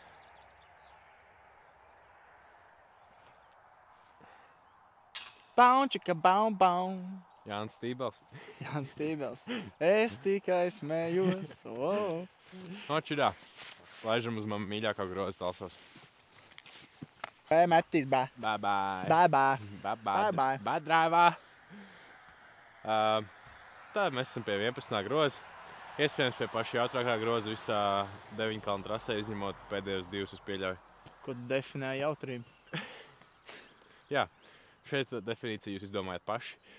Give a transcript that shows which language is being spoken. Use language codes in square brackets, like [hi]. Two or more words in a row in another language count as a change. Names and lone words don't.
[lv] Baunčika, baun, baun. Jānis Stībels. Jānis Stībels. Es tikai smējos. Wow. Nočirā. Laižam uz man mīļākā groza Talsos. [en] Bye, Matīs, bye. Bye, bye. Bye, bye. Bye, Bye, bye. Bye, drāvā. [lv] Tā mēs esam pie 11. groza. Iespējams pie paša jautrākā groza visā 9 kalnu trasē, izņemot pēdējos 2 es pieļauju. Ko tu definē jautrību? Jā, šeit definīciju jūs izdomājat paši.